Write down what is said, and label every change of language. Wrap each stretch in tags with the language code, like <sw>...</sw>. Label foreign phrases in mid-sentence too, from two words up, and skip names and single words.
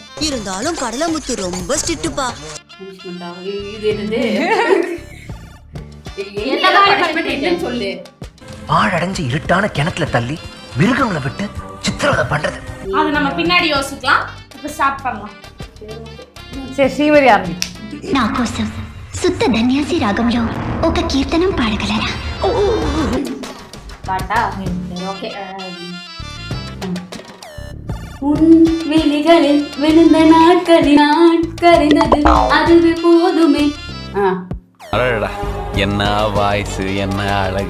<ta>இருந்தாலும் கடலமுத்து ரொம்ப ஸ்ட்ரிக்ட்பா. சொல்லு. பாழடைஞ்சு இருட்டான கிணத்துல தள்ளி மிருகங்களை விட்டு சித்திரவதை பண்றது. அது நம்ம பின்னாடி யோசிக்கலாம். இப்ப ஸ்டார்ட் பண்ணலாம்.</ta> <te>సరే శ్రీమతి ఆరంభి. నా కోసం శుద్ధ ధన్యాసి రాగంలో ఒక కీర్తనం పాడగలరా?</te> <ta>பாட்டா? ஓகே. உன் விழிகளில் விழுந்த நாட்களில் நான் கரைந்தது அதுவே போதுமே. அடடா, என்ன வாய்ஸ், என்ன அழகு.</ta>